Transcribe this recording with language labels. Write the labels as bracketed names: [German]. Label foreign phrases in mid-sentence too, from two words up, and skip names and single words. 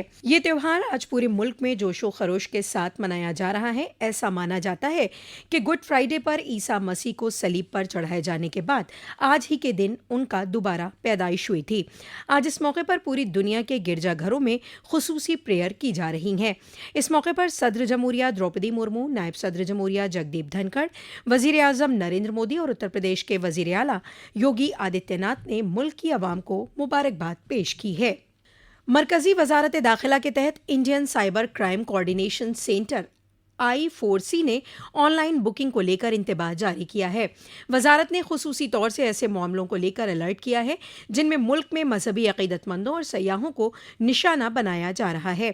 [Urdu] یہ تہوار آج پورے ملک میں جوش و خروش کے ساتھ منایا جا رہا ہے۔ ایسا مانا جاتا ہے کہ گڈ فرائیڈے پر عیسیٰ مسیح کو صلیب پر چڑھائے جانے کے بعد آج ہی کے دن ان کا دوبارہ پیدائش ہوئی تھی۔ آج اس موقع پر پوری دنیا کے گرجا گھروں میں خصوصی پریئر کی جا رہی ہیں۔ اس موقع پر صدر جمہوریہ دروپدی مرمو، نائب صدر جمہوریہ جگدیپ دھنکڑ، وزیر اعظم نریندر مودی اور اتر پردیش کے وزیر اعلیٰ یوگی آدتیہ ناتھ نے ملک کی عوام کو مبارکباد پیش کی ہے۔ مرکزی وزارت داخلہ کے تحت انڈین سائبر کرائم کوآرڈینیشن سینٹر I4C نے آن لائن بکنگ کو لے کر انتباہ جاری کیا ہے۔ وزارت نے خصوصی طور سے ایسے معاملوں کو لے کر الرٹ کیا ہے جن میں ملک میں مذہبی عقیدت مندوں اور سیاحوں کو نشانہ بنایا جا رہا ہے۔